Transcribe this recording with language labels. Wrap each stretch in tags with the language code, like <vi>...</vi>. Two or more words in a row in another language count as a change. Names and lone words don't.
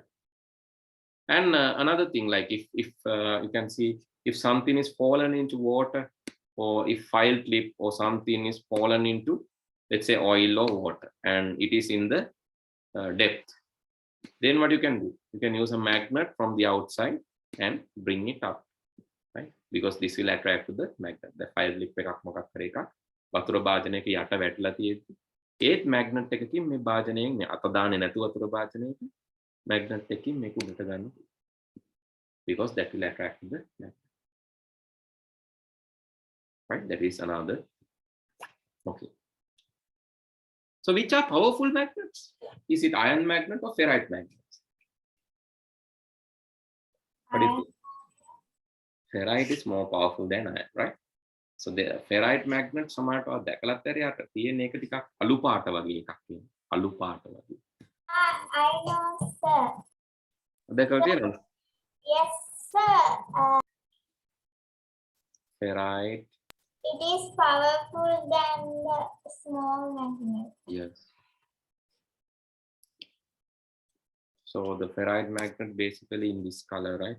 <en>And another thing, like if you can see, if something is fallen into water, or if file clip or something is fallen into, let's say, oil or water, and it is in the depth, then what you can do, you can use a magnet from the outside and bring it up, right? Because this will attract to the magnet. The file clip</en> <si>එකක් මොකක් කරේ එකක් වතුර භාජනයක යට වැටලා තියෙද්දි ඒත් magnet එකකින් මේ භාජනයෙන් අත දාන්නේ නැතුව වතුර භාජනයක magnet එකකින් මේක උඩට ගන්න,</si> <en>because that will attract to the magnet. Right, that is another. Okay. So which are powerful magnets? Is it iron magnet or ferrite magnets? What do you think? Ferrite is more powerful than iron, right? So the ferrite magnet</en> <si>සමහරට දැකලත් ඇරියට තියෙන එක ටිකක් අලු පාට වගේ එකක් තියෙනවා. අලු පාට වගේ.</si> <en>I know, sir.</en> <si>දැකලා තියෙනවද?</si> <en>Yes, sir. Ferrite. It is powerful than the small magnet. Yes. So the ferrite magnet basically in this color, right?</en>